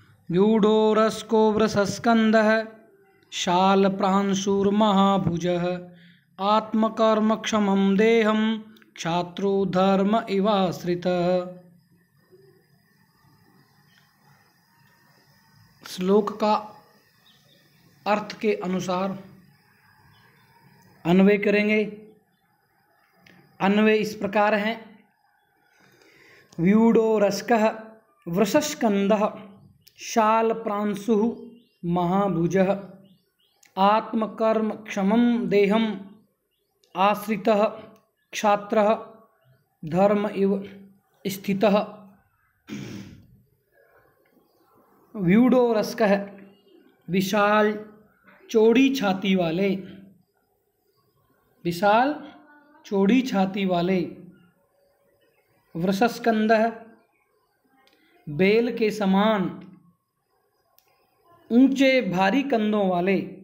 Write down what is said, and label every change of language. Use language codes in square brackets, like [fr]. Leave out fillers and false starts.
[sa] व्यूढोरस्को वृषस्कंदः शालप्रांशुर्महाभुजः आत्मकर्मक्षमं देहं क्षात्रो धर्म इवाश्रितः। [hi] श्लोक का अर्थ के अनुसार अन्वय करेंगे। अन्वय इस प्रकार है। [sa] व्यूढोरस्कः वृषस्कंदः शालप्रांशुः महाभुजः आत्मकर्म क्षमं देहं आश्रितः क्षात्रः धर्म इव स्थितः। [hi] व्यूढोरस्कः विशाल चौड़ी छाती वाले, विशाल चौड़ी छाती वाले। वृषस्कंदः बेल के समान ऊंचे भारी कंधों वाले।